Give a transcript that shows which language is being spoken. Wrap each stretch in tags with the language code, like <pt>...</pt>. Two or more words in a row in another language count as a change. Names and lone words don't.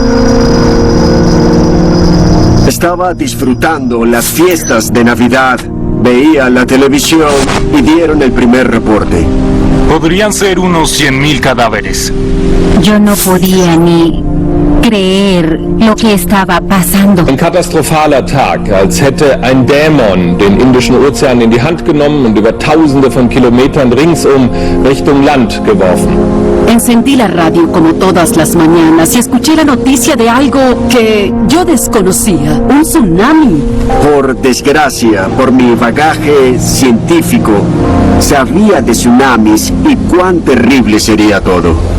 <es>Estaba disfrutando las fiestas de Navidad. Veía la televisión y dieron el primer reporte. Podrían ser unos 100.000 cadáveres. Yo no podía ni creer lo que estaba pasando.</es> <de>Ein katastrophaler Tag, als hätte ein Dämon den Indischen Ozean in die Hand genommen und über Tausende von Kilometern ringsum Richtung Land geworfen.</de> <es>Encendí la radio como todas las mañanas y escuché la noticia de algo que yo desconocía, un tsunami. Por desgracia, por mi bagaje científico, sabía de tsunamis y cuán terrible sería todo.</es>